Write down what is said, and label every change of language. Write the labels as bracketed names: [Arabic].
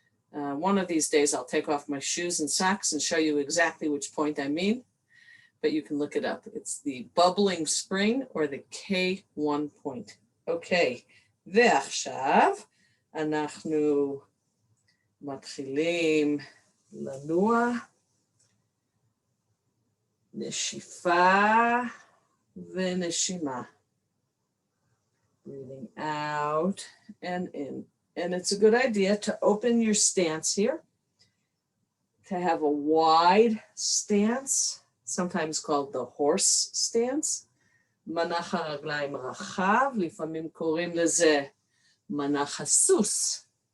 [English] One of these days, I'll take off my shoes and socks and show you exactly which point I mean. But you can look it up. It's the bubbling spring or the K1 point. Okay. [Hebrew] ועכשיו אנחנו מתחילים לנוע, נשיפה ונשימה. [English] Breathing out and in. And it's a good idea to open your stance here, to have a wide stance, sometimes called the horse stance. [Hebrew] מנח הרגליים רחב, לפעמים קוראים לזה מנח הסוס.